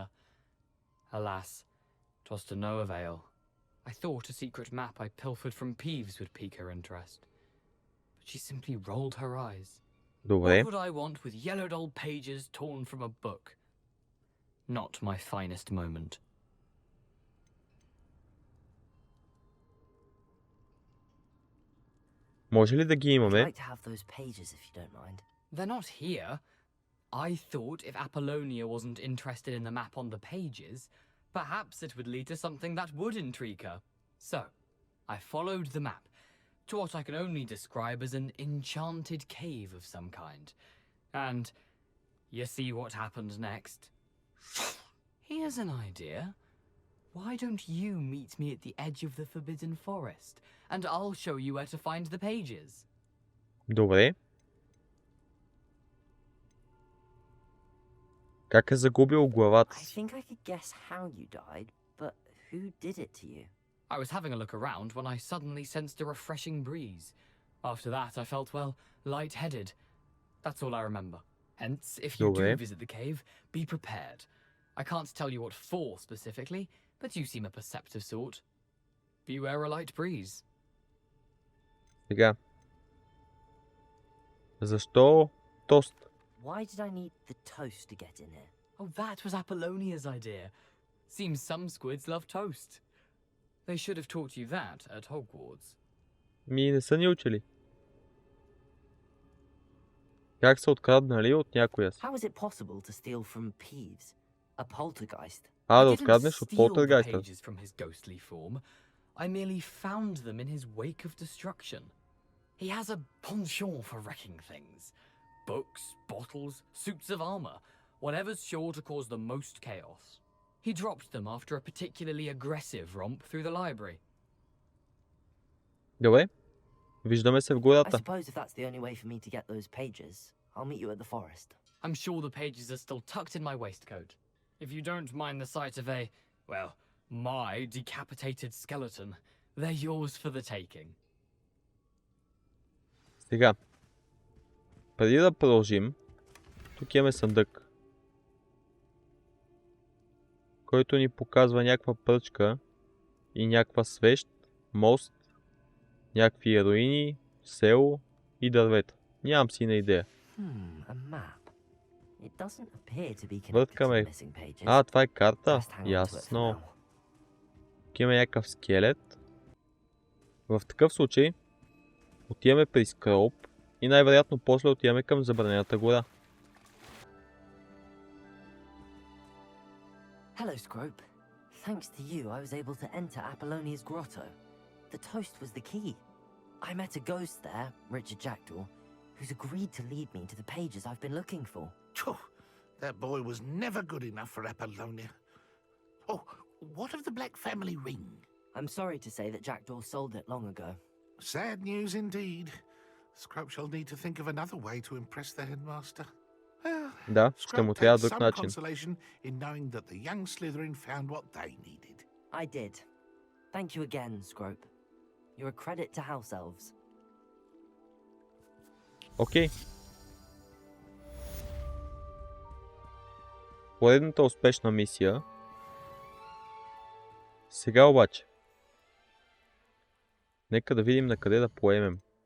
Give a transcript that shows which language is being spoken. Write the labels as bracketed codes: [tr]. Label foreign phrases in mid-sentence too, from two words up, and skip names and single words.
[en] Alas, 'twas to no avail. I thought a secret map I pilfered from Peeves would pique her interest. But she simply rolled her eyes. [bg] Добре. [en] What would I want with yellowed old pages torn from a book? Not my finest moment. [bg] Може ли да ги [en] I'd [bg] имаме? [en] like to have those pages if you don't mind. They're not here. I thought if Apollonia wasn't interested in the map on the pages, perhaps it would lead to something that would intrigue her. So, I followed the map to what I can only describe as an enchanted cave of some kind. And you see what happened next? Here's an idea. Why don't you meet me at the edge of the Forbidden Forest, and I'll show you where to find the pages? [bg] Добре. Как е загубил главата [en] I [bg] си? [en] think I could guess how you died, but who did it to you? I was having a look around when I suddenly sensed a refreshing breeze. After that, I felt, well, light-headed. That's all I remember. Hence, if you [bg] Добре. [en] do visit the cave, be prepared. I can't tell you what for specifically, but you seem a perceptive sort. Beware a light breeze. [bg] Сега. Защо тост? [en] Why did I need the toast to get in here? Oh, that was Apollonia's idea. Seems some squids love toast. They should have taught you that at Hogwarts. [bg] Ми не са ни учили. Как са откраднали от някоя си? [en] How is it possible to steal from Peeves? A poltergeist? [bg] А, да [en] I didn't [bg] откраднеш от [en] steal the [bg] полтергайста. [en] pages from his ghostly form. I merely found them in his wake of destruction. He has a penchant for wrecking things. Books, bottles, suits of armor, whatever's sure to cause the most chaos. He dropped them after a particularly aggressive romp through the library. [bg] Добре. Виждаме се в [en] I [bg] гората. [en] suppose if that's the only way for me to get those pages, I'll meet you at the forest. I'm sure the pages are still tucked in my waistcoat. If you don't mind the sight of a, well, my decapitated skeleton, they're yours for the taking. [bg] Сега. Преди да продължим, тук имаме съндък, който ни показва някаква пръчка и някаква свещ, мост, някакви руини, село и дървета. Нямам си на идея. [en] A map. It doesn't appear to be connected to [bg] Върткаме. [en] the missing pages. [bg] А, това е карта. [en] Just hang on to it for [bg] Ясно. [en] now. [bg] Тук имаме някакъв скелет. В такъв случай отиваме при Скроуп и най-вероятно после отиваме към забранената гора. [en] Hello, Scrope. Thanks to you, I was able to enter Apollonia's grotto. The toast was the key. I met a ghost there, Richard Jackdaw, who's agreed to lead me to the pages I've been looking for. Phew, that boy was never good enough for Apollonia. Oh, what of the Black family ring? I'm sorry to say that Jackdaw sold it long ago. Sad news indeed. Scrope shall need to think of another way to impress the headmaster. Well, [bg] Да, ще му [en] Scrope [bg] трябва [en] takes [bg] друг [en] some [bg] начин. [en] consolation in knowing that the young Slytherin found what they needed. I did. Thank you again, Scrope. You're a credit to House Elves. [bg] Окей. Поредната успешна мисия. Сега обаче. Нека да видим на къде да поемем.